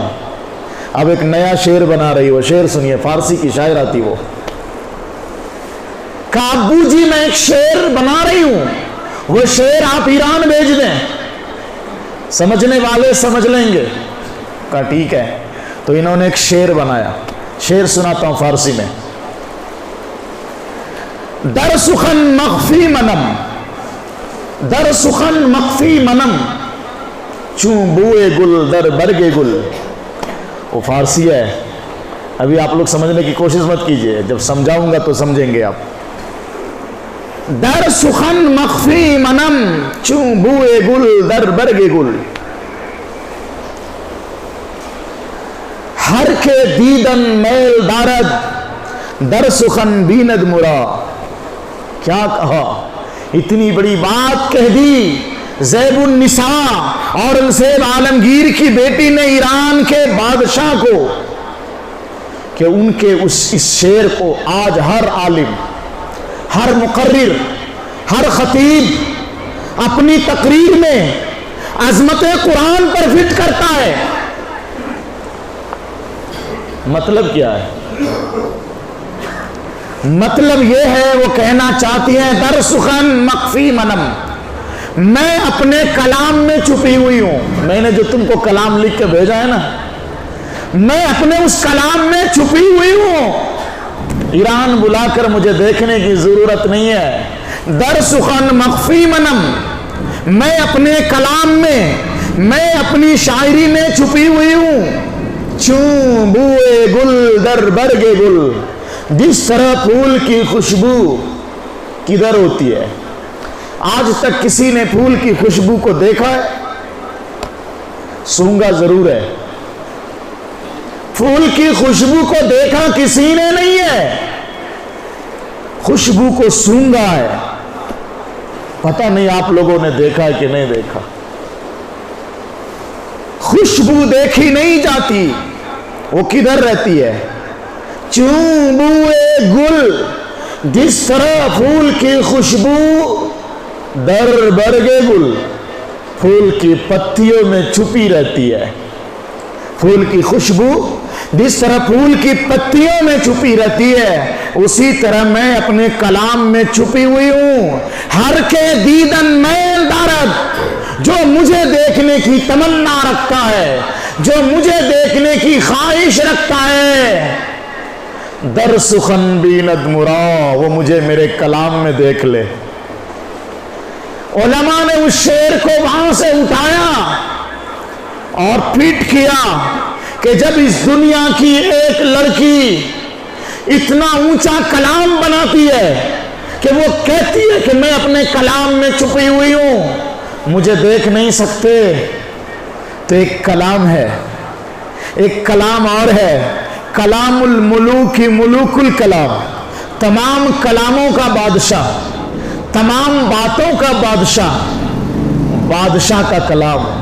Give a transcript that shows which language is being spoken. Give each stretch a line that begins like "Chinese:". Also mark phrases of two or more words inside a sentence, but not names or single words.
Urdu: اب ایک نیا شعر بنا رہی ہو, شعر سنیے, فارسی کی شاعر آتی وہ. کہا ابو جی میں ایک شعر بنا رہی ہوں, وہ شعر آپ ایران بھیج دیں, سمجھنے والے سمجھ لیں گے. کہا ٹھیک ہے. تو انہوں نے ایک شعر بنایا, شعر سناتا ہوں فارسی میں.
Persian: در سخن مخفی منم, در سخن مخفی منم, چون بوئے گل در برگ گل.
Urdu: وہ فارسی ہے, ابھی آپ لوگ سمجھنے کی کوشش مت کیجئے, جب سمجھاؤں گا تو سمجھیں گے آپ.
Persian: در سخن مخفی منم, چون بوئے گل در برگ گل. ہر کے دیدن میل دارد, در سخن بیند مرا.
Urdu: کیا کہا, اتنی بڑی بات کہہ دی زیب النساء اورنگزیب عالمگیر کی بیٹی نے ایران کے بادشاہ کو, کہ ان کے اس شعر کو آج ہر عالم, ہر مقرر, ہر خطیب اپنی تقریر میں عظمت قرآن پر فٹ کرتا ہے. مطلب کیا ہے؟ مطلب یہ ہے, وہ کہنا چاہتی ہیں
Persian: در سخن مخفی منم,
Urdu: میں اپنے کلام میں چھپی ہوئی ہوں. میں نے جو تم کو کلام لکھ کے بھیجا ہے نا, میں اپنے اس کلام میں چھپی ہوئی ہوں. ایران بلا کر مجھے دیکھنے کی ضرورت نہیں ہے.
Persian: در سخن مخفی منم,
Urdu: میں اپنے کلام میں اپنی شاعری میں چھپی ہوئی ہوں.
Persian: چون بوئے گل در برگ گل,
Urdu: جس طرح پھول کی خوشبو کدھر ہوتی ہے؟ آج تک کسی نے پھول کی خوشبو کو دیکھا ہے؟ سونگا ضرور ہے. پھول کی خوشبو کو دیکھا کسی نے نہیں ہے, خوشبو کو سونگا ہے. پتہ نہیں آپ لوگوں نے دیکھا ہے کہ نہیں دیکھا. خوشبو دیکھی نہیں جاتی, وہ کدھر رہتی ہے؟
Persian: چون بوئے گل,
Urdu: جس طرح پھول کی خوشبو
Persian: در برگ گل,
Urdu: پھول کی پتیوں میں چھپی رہتی ہے. پھول کی خوشبو جس طرح پھول کی پتیوں میں چھپی رہتی ہے, اسی طرح میں اپنے کلام میں چھپی ہوئی ہوں.
Persian: ہر کے دیدن میل دارد,
Urdu: جو مجھے دیکھنے کی تمنا رکھتا ہے, جو مجھے دیکھنے کی خواہش رکھتا ہے,
Persian: در سخن بیند مرا,
Urdu: وہ مجھے میرے کلام میں دیکھ لے. علماء نے اس شعر کو وہاں سے اٹھایا اور فٹ کیا کہ جب اس دنیا کی ایک لڑکی اتنا اونچا کلام بناتی ہے کہ وہ کہتی ہے کہ میں اپنے کلام میں چھپی ہوئی ہوں, مجھے دیکھ نہیں سکتے, تو ایک کلام ہے, ایک کلام اور ہے,
Arabic: کلام الملوک ملوک الکلام,
Urdu: تمام کلاموں کا بادشاہ, تمام باتوں کا بادشاہ, بادشاہ کا کلام,